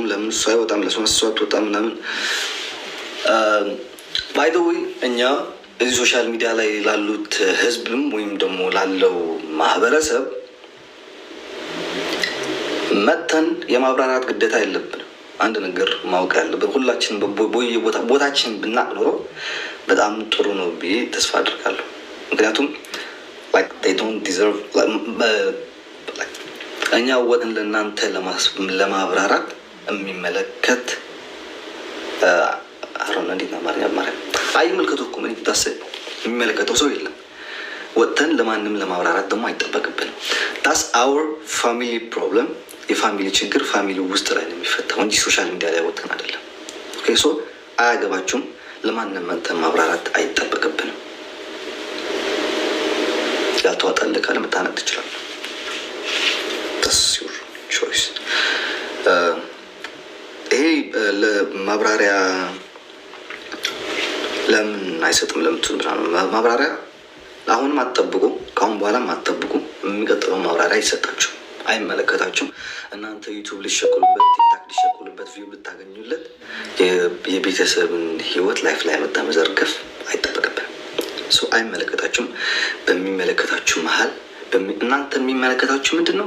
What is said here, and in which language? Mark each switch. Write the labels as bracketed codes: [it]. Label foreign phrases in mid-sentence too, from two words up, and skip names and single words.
[am] ለምን እሱ አይወጣም? ለምን እሱ አትወጣም? ምናምን [en] by the way [am] እኛ እዚህ [en] social media [am] ላይ ላሉት ህዝብም ወይም ደግሞ ላለው ማህበረሰብ መተን የማብራራት ግዴታ የለብንም። አንድ ነገር ማወቅ ያለብን ሁላችን ቦታችን ብናቅ ኖሮ በጣም ጥሩ ነው ብዬ ተስፋ አድርጋለሁ። ምክንያቱም [en] they don't deserve [am] እኛ ወጥን ለእናንተ ለማብራራት የሚመለከት አሮን እንዴት ነው ማርያም አይመልከቱ እኮ ምን ይታሰብ የሚመለከተው ሰው የለም። ወጥተን ለማንም ለማብራራት ደግሞ አይጠበቅብንም። [en] that's our family problem። [am] የፋሚሊ ችግር ፋሚሊ ውስጥ ላይ ነው የሚፈታው እንጂ [en] social media [am] ላይ ወጥተን አይደለም። [en] okay so [am] አያገባችሁም። ለማንም መተን ማብራራት አይጠበቅብንም። ያልተዋጣልህ ካለ መታነቅ ትችላለህ። [en] that's your choice። [am] ይሄ ለማብራሪያ ለምን አይሰጥም ለምትሉ ማብራሪያ አሁንም አትጠብቁ፣ ከአሁን በኋላም አትጠብቁ። የሚቀጥለው ማብራሪያ ይሰጣችሁ አይመለከታችሁም። እናንተ ዩቱብ ሊሸክሉበት፣ ቲክታክ ሊሸክሉበት፣ ቪው ልታገኙለት የቤተሰብን ህይወት ላይፍ ላይ መጣ መዘርገፍ አይጠበቅብንም። አይመለከታችሁም። በሚመለከታችሁ መሀል እናንተ የሚመለከታችሁ ምንድን ነው?